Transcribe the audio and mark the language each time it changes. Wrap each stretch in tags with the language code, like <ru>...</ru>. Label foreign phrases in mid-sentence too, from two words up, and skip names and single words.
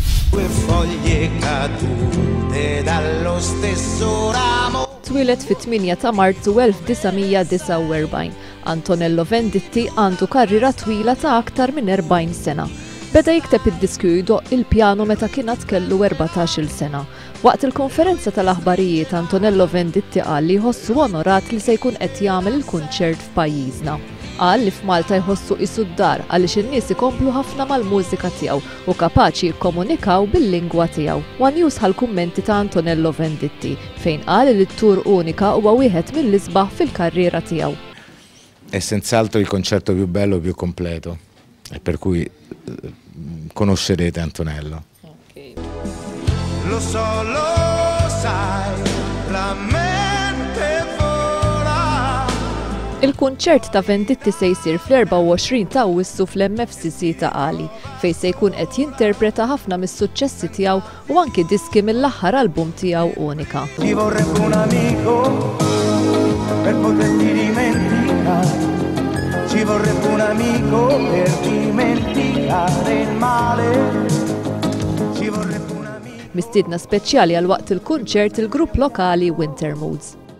<it>due foglie cadute dallo stesso ramo.</it> <mt>Twilet fit-8 ta' Marzu 1949. Antonello Venditti għandu karriera twila ta' aktar minn 40 sena. Beda jikteb id-diskju jdoq il-pjano meta kienet kellu 14-il sena. Waqt il-konferenza tal-aħbarijiet Antonello Venditti qal li jħossu onorat li se jkun qed jagħmel il-kunċert f'pajjiżna. Qal li f'Malta jħossu qisu d-dar għaliex in-nies ikomplu ħafna mal-mużika tiegħu u kapaċi jikkomunikaw bil-lingwa tiegħu. Wan News ħal-kummenti ta' Antonello Venditti fejn qal li t-tur unika huwa wieħed mill-isbaħ fil-karriera tiegħu.</mt> <it>È senz'altro il concerto più bello e più completo, e per cui conoscerete Antonello. Okay. Lo so, lo sai, la mente vola.</it> <mt>Il-kunċert ta' Venditti se jsir fl-24 ta' Awwissu fl-MFCC ta' Qali, fejn se jkun qed jinterpreta ħafna mis-suċċessi tiegħu u anki diski mill-aħħar album tiegħu Unika.</mt> <it>Ti vorrebbe un amico per poterti dimenticare. Ci vorrebbe un amico per dimenticare il male. Ci vorrebbe un amico.</it> <mt>Mistiedna speċjali għal waqt il-kunċert il-grupp lokali Winter Moods.</mt>